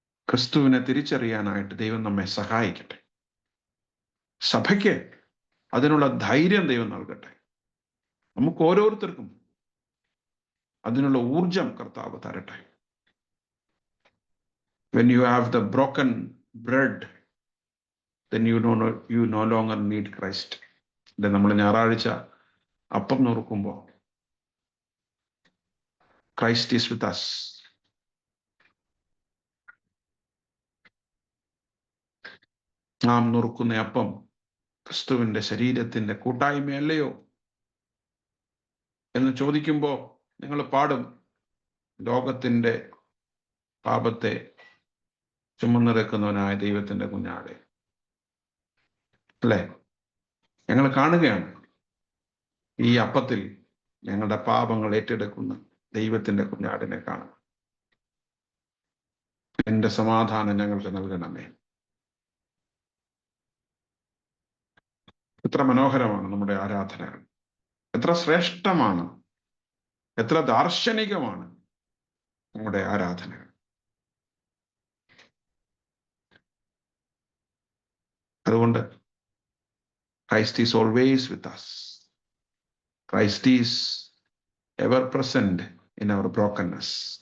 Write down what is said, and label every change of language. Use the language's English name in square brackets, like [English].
[Malayalam] ക്രിസ്തുവിനെ തിരിച്ചറിയാനായിട്ട് ദൈവം നമ്മെ സഹായിക്കട്ടെ. സഭയ്ക്ക് അതിനുള്ള ധൈര്യം ദൈവം നൽകട്ടെ. നമുക്ക് ഓരോരുത്തർക്കും അതിനുള്ള ഊർജം കർത്താവ് തരട്ടെ. [English] When you have the broken bread, then you no longer need Christ. [Malayalam] നമ്മൾ ഞായറാഴ്ച അപ്പം നുറുക്കുമ്പോൾ [English] Christ is with us. [Malayalam] നാം നുറുക്കുന്ന അപ്പം ക്രിസ്തുവിന്റെ ശരീരത്തിന്റെ കൂട്ടായ്മയല്ലയോ എന്ന് ചോദിക്കുമ്പോൾ നിങ്ങൾ പാടും, ലോകത്തിന്റെ പാപത്തെ ചുമന്നിറക്കുന്നവനായ ദൈവത്തിന്റെ കുഞ്ഞാടെ. അല്ലേ? ഞങ്ങൾ കാണുകയാണ് ഈ അപ്പത്തിൽ ഞങ്ങളുടെ പാപങ്ങൾ ഏറ്റെടുക്കുന്ന ദൈവത്തിന്റെ കുഞ്ഞാടിനെ കാണും. എന്റെ സമാധാനം ഞങ്ങൾക്ക് നൽകണമേ. എത്ര മനോഹരമാണ് നമ്മുടെ ആരാധനകൾ, എത്ര ശ്രേഷ്ഠമാണ്, എത്ര ദാർശനികമാണ് നമ്മുടെ ആരാധനകൾ. അതുകൊണ്ട് [English] Christ is always with us. Christ is ever present in our brokenness.